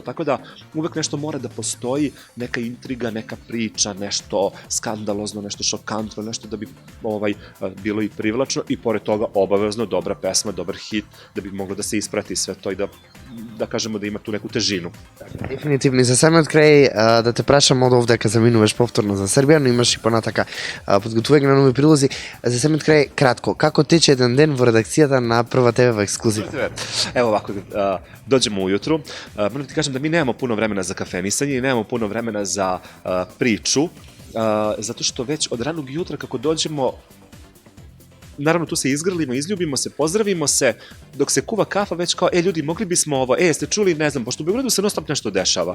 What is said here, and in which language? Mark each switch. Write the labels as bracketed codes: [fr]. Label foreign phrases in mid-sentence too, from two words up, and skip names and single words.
[sr] Tako da uvek nešto mora da postoji, neka intriga, neka priča, nešto skandalozno, nešto šokantno, nešto da bi bilo i privlačno i pored toga obavezno dobra pesma, dobar hit, da bi moglo da se isprati sve to i da kažemo da ima tu neku težinu. Definitivno. [mk] I za самиот крај да те прашам од овде кога заминуваш повторно за Србија, но имаш и понатака подготвување на нови прилози. За самиот крај кратко, како тече еден ден во редакцијата на Прва ТВ во ексклузив? [sr] Evo ovako, dođemo ujutru, moram ti kažem da mi nemamo puno vremena za kafenisanje i nemamo puno vremena za priču, zato što već od ranog jutra kako dođemo, naravno tu se izgrlimo, izljubimo se, pozdravimo se, dok se kuva kafa već kao, ljudi, mogli bismo ovo, jeste čuli, ne znam, pošto u Beogradu se non stop nešto dešava.